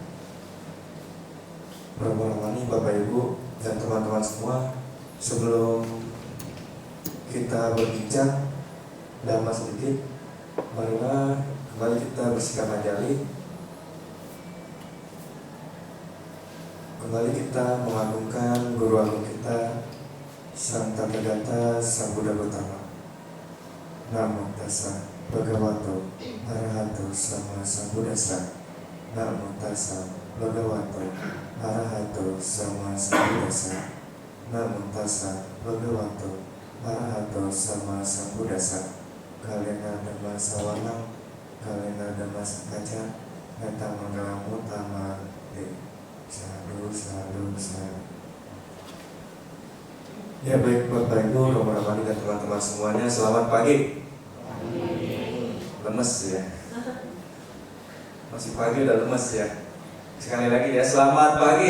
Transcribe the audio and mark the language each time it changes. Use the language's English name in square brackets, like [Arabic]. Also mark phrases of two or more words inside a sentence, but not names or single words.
[Indonesian] Rombongan Bapak Ibu dan teman-teman semua, sebelum kita berbincang dhamma sedikit, marilah kembali kita bersikap majali. Kembali kita mengagungkan Guru Agung kita, Sang Tathagata Sang Buddha Gautama. [Pali] Namo Tassa Bhagavato Arahato Sama Sambuddhassa. Namo Tassa Bhagavato Arahato Sama Sambuddhassa. Namo Tassa Bhagavato Arahato Sama Sambuddhassa. Kalena Dhamma Sawanang, Kalena Dhamma Sakaca, Nata Manggalam Utama. Sadu. [Indonesian] Ya baik Bapak Ibu, Romo-Romani dan teman-teman semuanya, selamat pagi. Lemes ya. Masih pagi udah lemes ya. Sekali lagi ya, selamat pagi.